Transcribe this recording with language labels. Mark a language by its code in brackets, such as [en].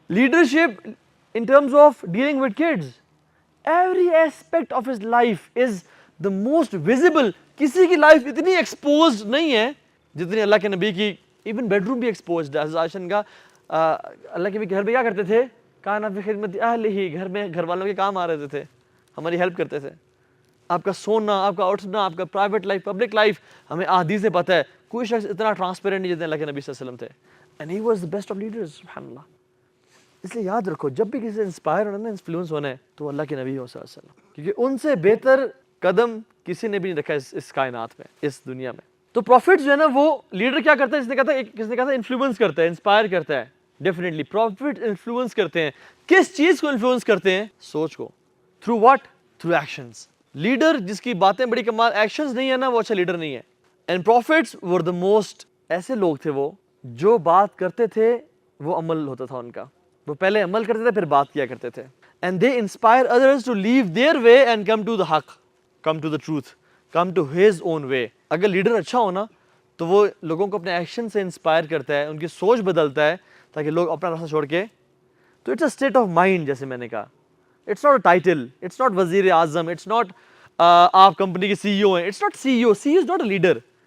[en] Leadership in terms of dealing with kids. Every aspect of his life is the most visible. [ur] کسی کی life اتنی exposed نہیں ہے جتنی اللہ کے نبی کی. ایون بیڈ روم بھی ایکسپوزڈ ہے. حضرت عائشہ کا اللہ کے نبی گھر میں کیا کرتے تھے؟ کانا فی خدمت اہلہ, گھر میں گھر والوں کے کام آ رہے تھے, ہماری ہیلپ کرتے تھے. آپ کا سونا, آپ کا اٹھنا, آپ کا پرائیویٹ لائف, پبلک لائف, ہمیں احادیث سے پتہ ہے. کوئی شخص اتنا ٹرانسپیرنٹ نہیں جتنے اللہ کے نبی صلی اللہ علیہ وسلم تھے. [en] and he was the best of leaders, [ur] سبحان اللہ. اس لیے یاد رکھو جب بھی کسی سے انسپائر ہونا ہے, انفلوئنس ہونا ہے, تو اللہ کے نبی صلی اللہ علیہ وسلم, کیونکہ ان سے بہتر قدم کسی نے بھی نہیں رکھا اس کائنات میں, اس دنیا میں. تو پروفٹ جو ہے نا, وہ لیڈر کیا کرتا ہے؟ جس نے کہا تھا انفلوئنس کرتا ہے, انسپائر کرتا ہے. ڈیفینیٹلی پروفٹ انفلوئنس کرتے ہیں. کس چیز کو انفلوئنس کرتے ہیں؟ سوچ کو. [en] Through what? Through actions. [ur] Leader جس کی باتیں بڑی کمال, ایکشنز نہیں ہے نا, وہ اچھا لیڈر نہیں ہے. [en] and prophets were the most, [ur] ایسے لوگ تھے وہ جو بات کرتے تھے وہ عمل ہوتا تھا ان کا. وہ پہلے عمل کرتے تھے پھر بات کیا کرتے تھے. [en] And they inspire others to leave their way and come to the حق, come to the truth, come to his own way. [ur] اگر لیڈر اچھا ہونا تو وہ لوگوں کو اپنے ایکشن سے انسپائر کرتا ہے, ان کی سوچ بدلتا ہے تاکہ لوگ اپنا راستہ چھوڑ کے. [en] تو it's a state of mind, [ur] جیسے میں نے کہا. [en] it's not a title, it's not وزیر اعظم, it's not [ur] آپ کمپنی کے سی ای او ہیں, [en] It's not C E O. C E O is not a leader.